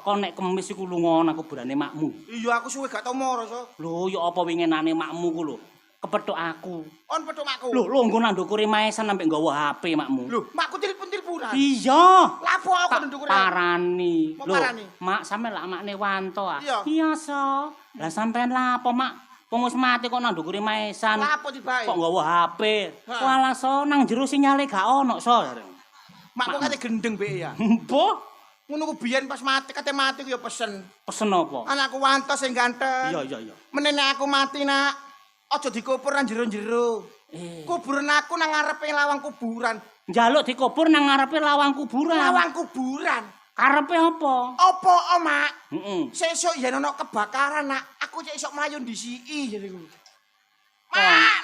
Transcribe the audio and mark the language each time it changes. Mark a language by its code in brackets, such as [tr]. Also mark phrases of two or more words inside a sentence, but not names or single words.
[jv] Kon nek kemis iku lunga nang kuburane makmu. Iya aku suwe gak tau moro, So. Lho, ya apa winginane makmu ku lho. Kepethuk aku. On petuk makku. Lho, nggo nang ndukure maesan sampe nggawa HP makmu. Lho, makku telepon-teleponan. Iya. Lapo aku Tak ndukure. parani. Mau Lho, parani? mak sampe lak makne Wanto ah. Iya. Iya, So. Lah sampean lapo, Mak? Wong wis mati kok nang ndukure maesan. Lapo tibae? Kok nggawa HP? Hah. Walah, So, nang jero sinyale gak ono, So. Makku kate gendeng be ya. Mbah, Ngono ku biyen pas kate mati ku ya pesen. pesen apa? Anakku Wanto sing ganteng. Iya. Menene aku mati nak, aja dikubur nang jero-jero. Kuburan aku nang ngarepe lawang kuburan. Njaluk dikubur nang ngarepe lawang kuburan. Lawang kuburan. Karepe apa? Apa, Mak? Heeh. Sesuk yen ana kebakaran nak, aku cek iso mlayu ndisiki jare ngono. Oh.